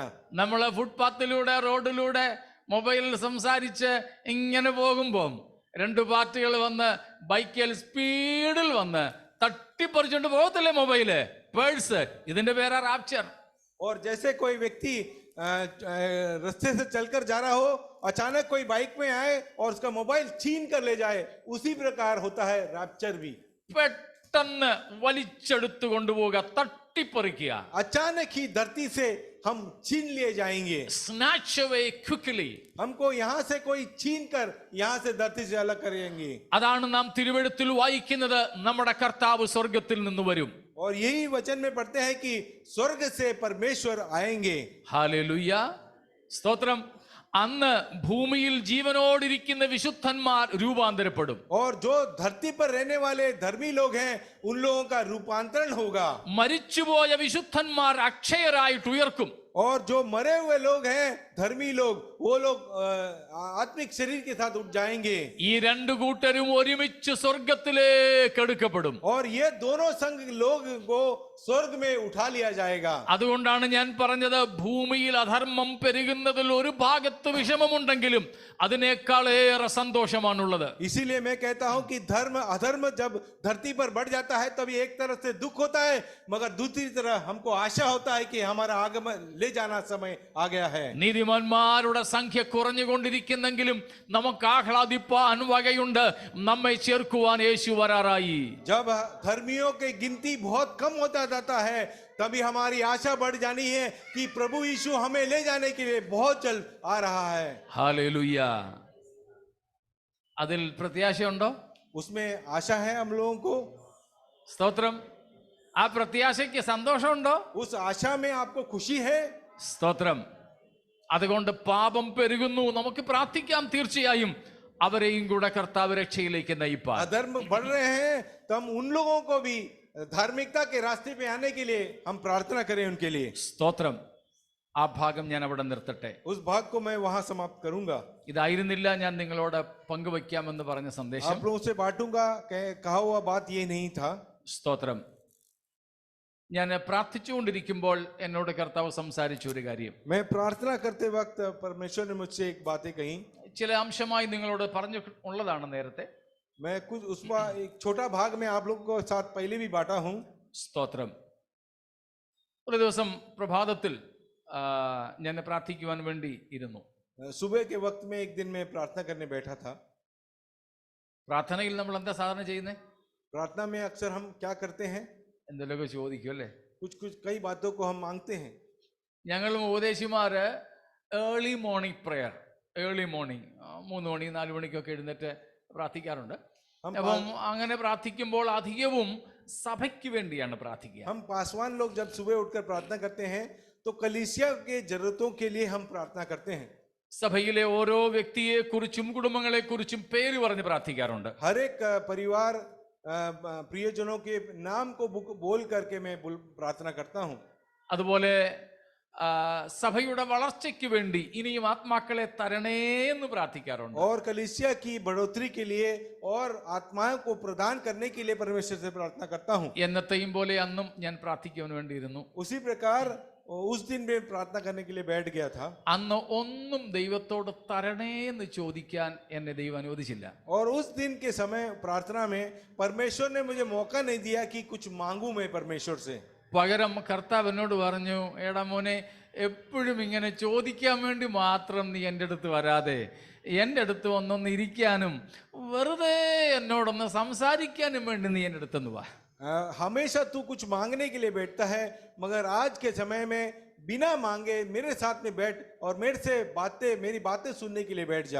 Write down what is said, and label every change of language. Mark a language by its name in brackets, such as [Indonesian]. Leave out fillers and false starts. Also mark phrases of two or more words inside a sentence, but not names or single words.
[Malayalam] നമ്മള് ഫുട്പാത്തിലൂടെ റോഡിലൂടെ മൊബൈലിൽ സംസാരിച്ച് ഇങ്ങനെ പോകുമ്പോൾ രണ്ട് പാർട്ടികൾ വന്ന് ബൈക്കിൽ സ്പീഡിൽ വന്ന് തട്ടിപ്പറിച്ചുകൊണ്ട് പോകത്തില്ലേ മൊബൈല്, പേഴ്സ്? ഇതിന്റെ പേരാ റാപ്ചർ. [Hindi] और जैसे कोई व्यक्ति रास्ते से चलकर जा रहा हो, अचानक कोई बाइक में आए और उसका मोबाइल छीन कर ले जाए, उसी प्रकार होता है रैप्चर भी. [Malayalam] പെട്ടെന്ന് വലിച്ചെടുത്തു കൊണ്ടുപോവുക, തട്ടിപ്പറിക്കുക. [Hindi] अचानक ही धरती से हम छीन लिए जाएंगे. [English] snatch away quickly. [Hindi] हमको यहाँ से कोई छीन कर यहाँ से धरती से अलग करेंगे. [Malayalam] അതാണ് നാം തിരുവെഴുത്തിൽ വായിക്കുന്നത്. നമ്മുടെ കർത്താവ് സ്വർഗത്തിൽ നിന്ന് വരും. [Hindi] और यही वचन में पढ़ते हैं कि स्वर्ग से परमेश्वर आएंगे. [Malayalam] ഹല്ലേലൂയ. സ്തോത്രം. അന്ന് ഭൂമിയിൽ ജീവനോടിരിക്കുന്ന വിശുദ്ധന്മാർ രൂപാന്തരപ്പെടും. [Hindi] और जो धरती पर रहने वाले धर्मी लोग हैं उन लोगों का रूपांतरण होगा. [Malayalam] മരിച്ചുപോയ വിശുദ്ധന്മാർ അക്ഷയരായിട്ട് ഉയർക്കും. [Hindi] और जो मरे हुए लोग हैं धर्मी लोग, वो लोग आत्मिक शरीर के साथ उठ जाएंगे. [Malayalam] ഈ രണ്ടു കൂട്ടരും ഒരുമിച്ച് സ്വർഗത്തിലേക്ക് എടുക്കപ്പെടും. [Hindi] और ये दोनों संघ लोग को स्वर्ग में उठा लिया जाएगा. [Malayalam] അതുകൊണ്ടാണ് ഞാൻ പറഞ്ഞത്, ഭൂമിയിൽ അധർമ്മം പെരുകുന്നതിൽ ഒരു ഭാഗത്ത് വിഷമമുണ്ടെങ്കിലും അതിനേക്കാളേറെ സന്തോഷമാണുള്ളത്. [Hindi] इसीलिए मैं कहता हूं कि धर्म अधर्म जब धरती पर बढ़ जाता है तभी एक तरफ से दुख होता है, मगर दूसरी तरफ हमको आशा होता है कि हमारा आगमन ले जाना समय आ गया है. [Malayalam] നീതിമാന്മാരുടെ സംഖ്യ കുറഞ്ഞുകൊണ്ടിരിക്കുന്നെങ്കിലും നമുക്ക് ആഹ്ലാദിപ്പാൻ വകയുണ്ട്. നമ്മെ ചേർക്കുവാൻ യേശു വരാറായി. [Hindi] जब धर्मियों की गिनती बहुत कम होता जाता है तभी हमारी आशा बढ़ जानी है कि प्रभु यीशु हमें ले जाने के लिए बहुत जल्द आ रहा है. [Malayalam] ഹല്ലേലൂയ. അതിൽ പ്രത്യാശയുണ്ടോ? [Hindi] उसमें आशा है हम लोगों को. [Malayalam] സ്തോത്രം. ആ പ്രത്യാശയ്ക്ക് സന്തോഷമുണ്ടോ? [Hindi] उस आशा में आपको खुशी है. [Malayalam] സ്തോത്രം. അതുകൊണ്ട് പാപം പെരുകുന്നു, നമുക്ക് പ്രാർത്ഥിക്കാം തീർച്ചയായും അവരെയും കൂടെ കർത്താവ് രക്ഷയിലേക്ക് നയിപ്പാൻ. [Hindi] अधर्म बढ़ रहे हैं तो हम उन लोगों को भी धार्मिकता के रास्ते पे आने के लिए हम प्रार्थना करें उनके लिए. [Malayalam] സ്തോത്രം. ആ ഭാഗം ഞാൻ അവിടെ നിർത്തട്ടെ. [Hindi] उस भाग को मैं वहां समाप्त करूंगा. [Malayalam] ഇതായിരുന്നില്ല ഞാൻ നിങ്ങളോട് പങ്കുവയ്ക്കാമെന്ന് പറഞ്ഞ സന്ദേശം. [Hindi] आप लोगों से बांटूंगा, कहा हुआ बात ये नहीं था. [Malayalam] സ്തോത്രം. ഞാൻ പ്രാർത്ഥിച്ചുകൊണ്ടിരിക്കുമ്പോൾ എന്നോട് കർത്താവ് സംസാരിച്ച ഒരു കാര്യം, [Hindi] मैं प्रार्थना करते वक्त परमेश्वर ने मुझसे एक बातें कही. [Malayalam] ചില അംശമായി നിങ്ങളോട് പറഞ്ഞു ഉള്ളതാണ് നേരത്തെ. [Hindi] मैं कुछ उसका एक छोटा भाग में आप लोगों के साथ पहले भी बांटा हूं. [Malayalam] സ്തോത്രം. ഒരു ദിവസം പ്രഭാതത്തിൽ ഞാൻ പ്രാർത്ഥിക്കുവാൻ വേണ്ടി ഇരുന്നു. [Hindi] सुबह के वक्त में एक दिन मैं प्रार्थना करने बैठा था. [Malayalam] പ്രാർത്ഥനയിൽ നമ്മൾ എന്താ സാധാരണ ചെയ്യുന്നത്? [Hindi] प्रार्थना में अक्सर हम क्या करते हैं? [Malayalam] എന്തെങ്കിലുമൊക്കെ ചോദിക്കും അല്ലേ? [Hindi] कुछ कई बातों को हम मांगते हैं. [Malayalam] ഞങ്ങളും ഉപദേശിമാര് [English] early morning prayer, early morning [Malayalam] 3 മണി 4 മണിക്കൊക്കെ എഴുന്നേറ്റ് പ്രാർത്ഥിക്കാറുണ്ട്. അപ്പം അങ്ങനെ പ്രാർത്ഥിക്കുമ്പോൾ അധികവും സഭയ്ക്ക് വേണ്ടിയാണ് പ്രാർത്ഥിക്കുക. [Hindi] हम पासवान लोग जब सुबह उठकर प्रार्थना करते हैं तो कलीसिया के जरूरतों के लिए हम प्रार्थना करते हैं. [Malayalam] സഭയിലെ ഓരോ വ്യക്തിയെ കുറിച്ചും കുടുംബങ്ങളെ കുറിച്ചും പേര് പറഞ്ഞ് പ്രാർത്ഥിക്കാറുണ്ട്. [Hindi] हर एक परिवार प्रियजनों के नाम को बोल करके मैं प्रार्थना करता हूँ. [Malayalam] അതുപോലെ സഭയുടെ വളർച്ചയ്ക്ക് വേണ്ടി ഇനിയും ആത്മാക്കളെ തരണേ എന്ന് പ്രാർത്ഥിക്കാറുണ്ട്. [Hindi] और कलीसिया की बढ़ोतरी के लिए और आत्माओं को प्रदान करने के लिए परमेश्वर से प्रार्थना करता हूँ. [Malayalam] എന്നത്തെയും പോലെ അന്നും ഞാൻ പ്രാർത്ഥിക്കുവാൻ വേണ്ടിയിരുന്നു. [Hindi] उसी प्रकार उस दिन में प्रार्थना करने के लिए बैठ गया था. [Malayalam] അന്ന് ഒന്നും ദൈവത്തോട് തരണേ എന്ന് ചോദിക്കാൻ എന്നെ ദൈവം അനുവദിച്ചില്ല. [Hindi] और उस दिन के समय प्रार्थना में परमेश्वर ने मुझे मौका नहीं दिया कि कुछ मांगू मैं परमेश्वर से. [Malayalam] പകരം കർത്താവ് എന്നോട് പറഞ്ഞു, എടാ മോനെ, എപ്പോഴും ഇങ്ങനെ ചോദിക്കാൻ വേണ്ടി മാത്രം നീ എൻ്റെ അടുത്ത് വരാതെ എൻ്റെ അടുത്ത് വന്നൊന്ന് ഇരിക്കാനും വെറുതെ എന്നോടൊന്ന് സംസാരിക്കാനും വേണ്ടി നീ എൻ്റെ അടുത്തൊന്ന് വാ. [Hindi] हमेशा तू कुछ मांगने के लिए बैठता है, मगर आज के समय में बिना मांगे मेरे साथ में बैठ और मेरे से मेरी बातें सुनने के लिए बैठ जा.